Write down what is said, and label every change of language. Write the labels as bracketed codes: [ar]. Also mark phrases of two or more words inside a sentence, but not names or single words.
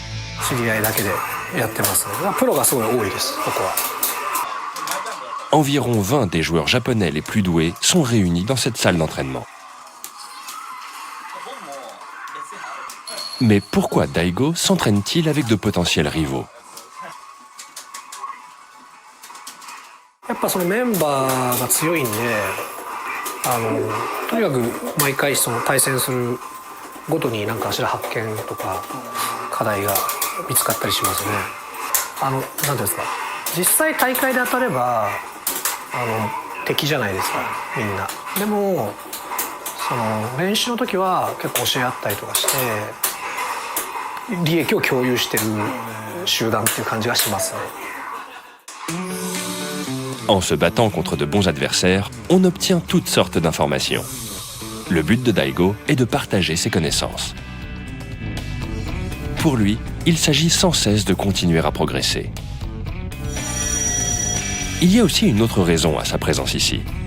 [fr] Environ 20 des joueurs japonais les plus doués sont réunis dans cette salle d'entraînement. Mais pourquoi Daigo s'entraîne-t-il avec de potentiels rivaux ? [ja] やっぱそのメンバーが強いんで、とにかく毎回その対戦するごとに何かしら発見とか課題が見つかったりしますね。なんていうんですか、実際大会で当たれば敵じゃないですか、みんな。でもその練習の時は結構教え合ったりとかして利益を共有してる集団っていう感じがしますね。 [fr] En se battant contre de bons adversaires, on obtient toutes sortes d'informations. Le but de Daigo est de partager ses connaissances. Pour lui, il s'agit sans cesse de continuer à progresser. Il y a aussi une autre raison à sa présence ici.